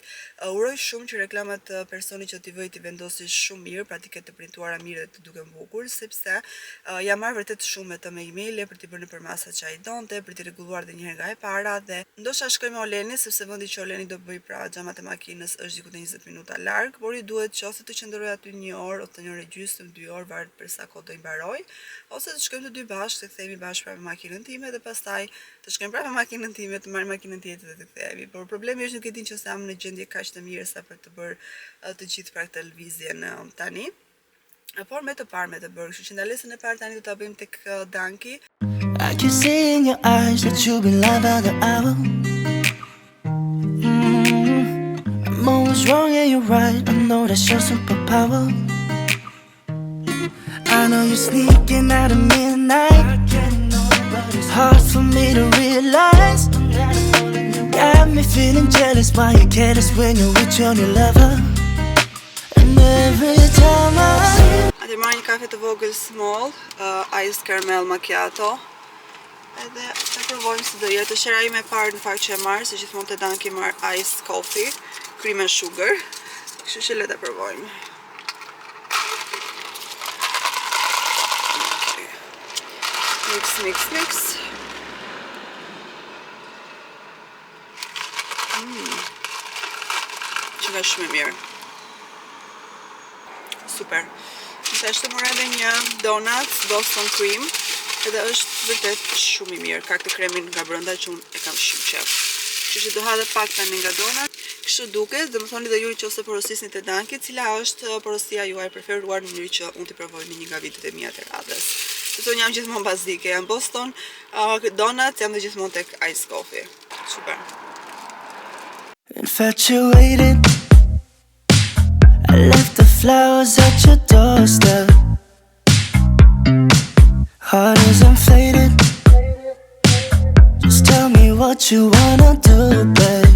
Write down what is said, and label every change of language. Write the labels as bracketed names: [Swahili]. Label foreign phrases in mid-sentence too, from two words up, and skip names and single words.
[Albanian] Uroj shumë që reklamat personi që t'i vëj t'i vendosi shumë mirë, pra t'i ketë të printuara mirë dhe të duken bukur, sepse jam marrë vërtet shumë me të me emaile për t'i bërë nëpër masat që ai donte, për t'i rregulluar edhe një herë nga e para, dhe ndoshta shkoj me Olenin sepse vendi që Oleni do bëj pra xhamat e makinës është diku te 20 minuta larg, por i duhet që ose të qëndroj aty 1 orë ose 1 orë e gjysmë, 2 orë, varet për sa kohë do i mbaroj, ose të shkojmë të dy bashkë, të kthehemi bashkë pra me makinën time dhe pastaj të shkojmë pra me makinën time, të marrim makinën tjetër dhe të kthehemi. Por problemi është nuk e din që jam në gjendje kaq të mirë sa për të bërë të gjithë pra këtë lëvizjen tani. Por me të parë me të bërë, kështu që ndalesën e parë tani do ta bëjmë tek Danki. [English] I can see in your eyes that you've been lying by the hour. I'm always wrong and you're right, I know that's your superpower. I know you're sneaking out at midnight. It's hard for me to realize. Got me feeling jealous while you're careless when you're with your new lover. And every time [Albanian] Atë marr një kafe të vogël [English] small, ice caramel macchiato. [Albanian] Edhe ta provojmë si do jetë. Shera ime e parë në fakt që e marr, se gjithmonë te Danki marr [English] ice coffee, cream and sugar. [Albanian] Kështu që le ta provojmë. Mix. Që nga shumë e mirë. Super. Gjithashtu mora edhe një donuts Boston cream, edhe është vërtet shumë i mirë. Ka këtë kremin nga brenda që unë e kam shumë qef. Kështu që do ha edhe pak tani nga donut. Kështu duket, dhe më thoni dhe ju nëse porosisni te Danki, cila është porosia juaj e preferuar në mënyrë që unë t'i provoj në një nga videot e mia të radhës. Sepse unë jam gjithmonë bazike, jam Boston, donuts, jam dhe gjithmonë tek [English] ice coffee. [Albanian] Super. [English] infatuated, I left the flowers at your doorstep. Heart is inflated. Just tell me what you wanna do, babe.